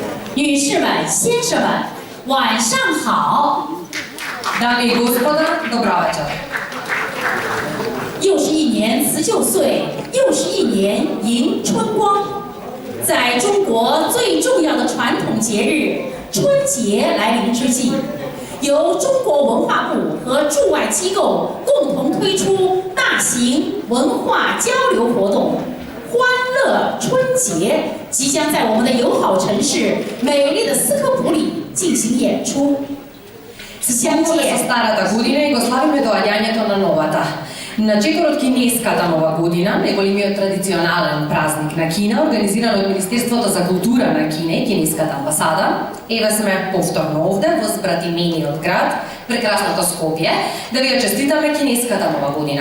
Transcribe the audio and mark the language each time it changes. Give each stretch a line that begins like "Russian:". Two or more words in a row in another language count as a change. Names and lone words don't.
Chinese: 女士们、先生们，晚上好。
Macedonian: Dame i gospoda, dobro večer.
Chinese: 又是一年辞旧岁，又是一年迎春光。在中国最重要的传统节日春节来临之际，由中国文化部和驻外机构共同推出大型文化交流活动——欢乐春节，即将在我们的友好城市美丽的斯科普里进行演出。
Macedonian: Спомнуваме со старата година и го славиме доаѓањето на новата. На чекорот кинеската нова година, најголемиот традиционален празник на Кина, организиран од Министерството за култура на Кина и Кинеската амбасада, еве сме повторно овде во збратимениот град, прекрасното Скопје, да ви ја честитаме Кинеската нова година.